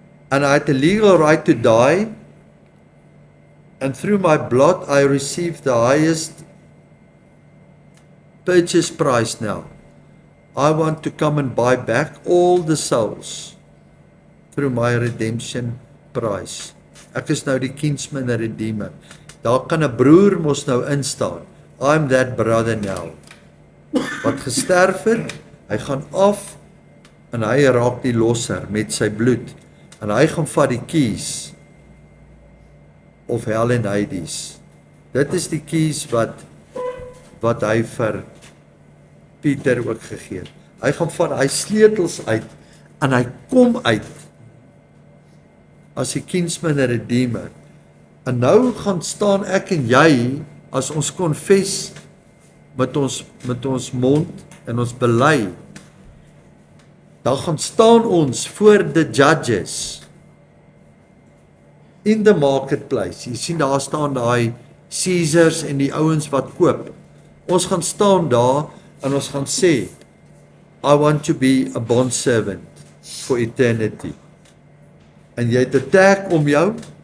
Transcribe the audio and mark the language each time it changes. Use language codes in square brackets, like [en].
[en] and I had the legal right to die, and through my blood I received the highest purchase price now. I want to come and buy back all the souls through my redemption price. [af] Ek is nou die kinsman en redeemer. Daar kan 'n broer mos nou instaan. [en] I'm that brother now. [af] Wat gesterf het, hy gaan af en hy raak die losser met sy bloed. En hy gaan vat die keys of hell en Hades. Dit is die keys wat hy vir Pieter ook gegee het. Hy gaan van hy sleutels uit en hy kom uit as die kinsman en redeemer. En nou gaan staan ek en jy as ons confess met ons mond en ons bely. Dan gaan staan ons voor the judges in the marketplace. Jy sien daar staan daai Caesars en die ouens wat koop. Ons gaan staan daar en ons gaan sê, [en] I want to be a bond servant for eternity. [af] En jy het 'n tag om jou.